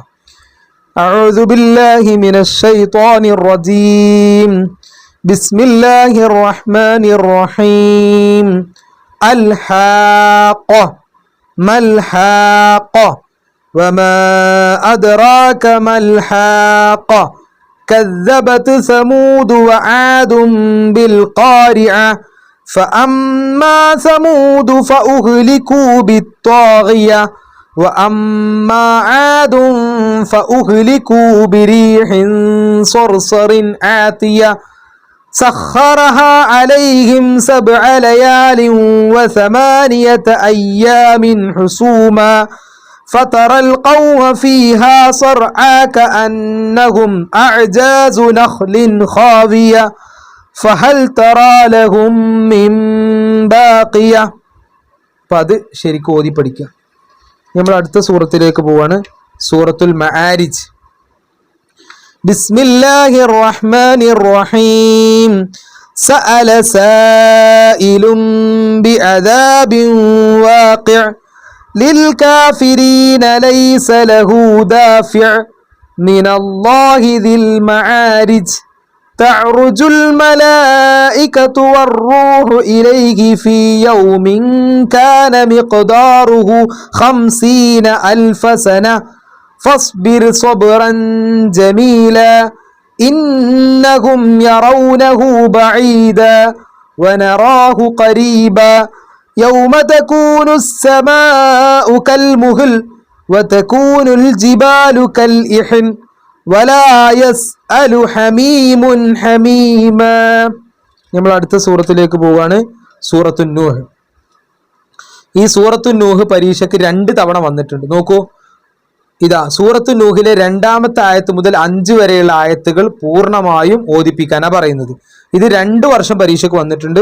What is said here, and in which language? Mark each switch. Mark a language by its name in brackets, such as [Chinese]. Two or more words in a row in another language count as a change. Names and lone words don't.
[Arabic] أعوذ بالله من الشيطان الرجيم. بسم الله الرحمن الرحيم. الحاقة ما الحاقة وما أدراك ما الحاقة كذبت ثمود وعاد بالقارعة فأما ثمود فأهلكوا بالطاغية وأما عاد فأهلكوا بريح صرصر عاتية سخرها عليهم 7 ليال و8 أيام حسوما فترى القوم فيها صرعى كأنهم أعجاز نخل خاوية فهل ترى لهم من باقية. [Malayalam] അപ്പം അത് ശരിക്കും ഓതി പഠിക്കുക. നമ്മൾ അടുത്ത സൂറത്തിലേക്ക് പോവാണ്. [Arabic] سورة المعارج بسم الله الرحمن الرحيم. سأل سائل بعذاب واقع للكافرين ليس له دافع من الله ذي المعارج تعرج الملائكة والروح إليه في يوم كان مقداره 50,000 سنة فاصبر صبرا جميلا إنهم يرونه بعيدا ونراه قريبا يوم تكون السماء كالمهل وتكون الجبال كالإحن ولا يسأل حميم حميما. [Malayalam] നമ്മൾ അടുത്ത സൂറത്തിലേക്ക് പോവാണ്. സൂറത്തുൻ നൂഹ്. ഈ സൂറത്തുൻ നൂഹ് പരീക്ഷയ്ക്ക് 2 തവണ വന്നിട്ടുണ്ട്. നോക്കൂ, ഇതാ സൂറത്തുൻ നൂഹിലെ 2ാമത്തെ ആയത്ത് മുതൽ 5 വരെയുള്ള ആയത്തുകൾ പൂർണ്ണമായും ഓതിപ്പിക്കാനാണ് പറയുന്നത്. ഇത് 2 വർഷം പരീക്ഷയ്ക്ക് വന്നിട്ടുണ്ട്.